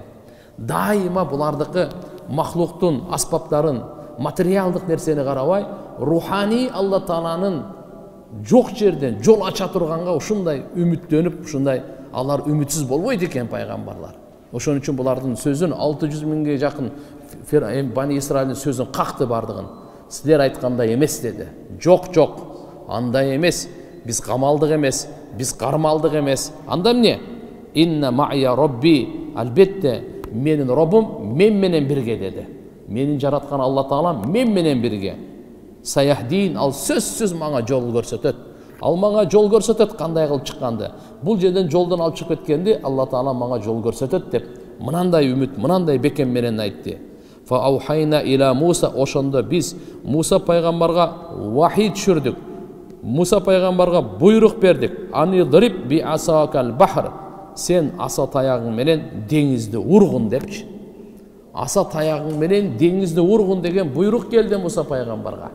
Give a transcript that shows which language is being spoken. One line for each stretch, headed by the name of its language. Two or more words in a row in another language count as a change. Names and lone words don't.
Kyrgyz: Дайыма булардыкы махлуктун аспаптарын, материалдык нерсени карабай, рухани Алла Тааланын жок жерден жол ача турганга ушундай үмүттөнүп, ушундай алар үмүтсүз болбойт экен пайгамбарлар. Ошон үчүн булардын сөзүн 600 миңге жакын Бани Исраилдин сөзүн какты бардыгын. Силер айткандай эмес деди. Жок, андай эмес. Биз камалдык эмес, биз кармалдык эмес. Анда эмне?
Arabic: إن معي ربي.
Kyrgyz: Албетте менин Роббум мен менен бирге деди. Менин жараткан Алла Таалам мен менен бирге. Саяхдин, ал сөзсүз мага жол көрсөтөт. Ал мага жол көрсөтөт кандай кылып чыкканды. Бул жерден жолдон алып чыгып кеткенди Алла Таала мага жол көрсөтөт деп мынандай үмүт, мынандай бекем менен айтты.
Arabic: فأوحينا إلى موسى,
Kyrgyz: ошондо биз Муса пайгамбарга вахий түшүрдүк. Муса пайгамбарга буйрук бердик.
Arabic: أن اضرب بعصاك البحر.
Kyrgyz: Сен аса таягың менен деңизди ургун депчи. Аса таягың менен деңизди ургун деген буйрук келди Муса пайгамбарга.